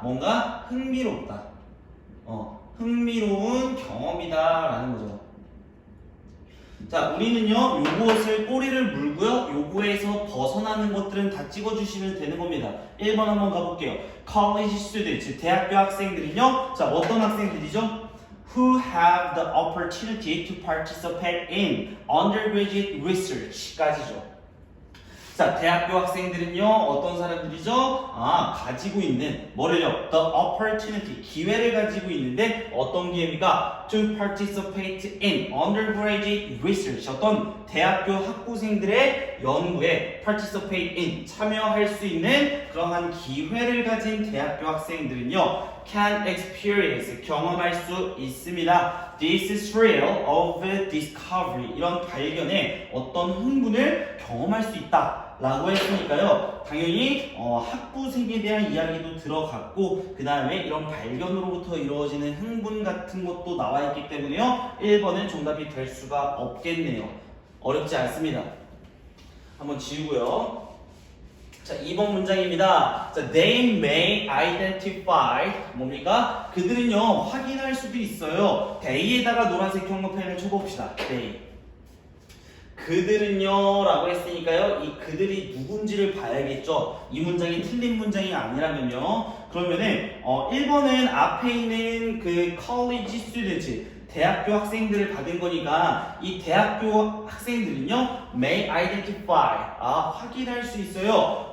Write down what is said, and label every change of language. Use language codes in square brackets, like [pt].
[ko] 뭔가 흥미롭다. 흥미로운 경험이다 라는 거죠. 자, 우리는요 요것을 꼬리를 물고요 요거에서 벗어나는 것들은 다 찍어주시면 되는 겁니다. 1번 한번 가볼게요. [en] College students [ko] 대학교 학생들은요 자, 어떤 학생들이죠? [en] Who have the opportunity to participate in undergraduate research까지죠. [ko] 자, 대학교 학생들은요 어떤 사람들이죠? 가지고 있는 뭐를요? [en] The opportunity [ko] 기회를 가지고 있는데 어떤 기회입니까? [en] To participate in undergraduate research [ko] 어떤 대학교 학부생들의 연구에 [en] participate in [ko] 참여할 수 있는 그러한 기회를 가진 대학교 학생들은요 [en] can experience, [ko] 경험할 수 있습니다. [en] This is thrill of discovery. [ko] 이런 발견에 어떤 흥분을 경험할 수 있다. 라고 했으니까요. 당연히 학부생에 대한 이야기도 들어갔고 그 다음에 이런 발견으로부터 이루어지는 흥분 같은 것도 나와 있기 때문에요. 1번은 정답이 될 수가 없겠네요. 어렵지 않습니다. 한번 지우고요. 자, 2번 문장입니다. 자, [en] they may identify [ko] 뭡니까? 그들은요 확인할 수도 있어요. they에다가 노란색 형광펜을 쳐봅시다. [en] they. [ko] 그들은요 라고 했으니까요 이 그들이 누군지를 봐야겠죠. 이 문장이 틀린 문장이 아니라면요 그러면은 1번은 앞에 있는 그 [en] college students [ko] 대학교 학생들을 받은 거니까 이 대학교 학생들은요 [en] may identify [ko] 확인할 수 있어요.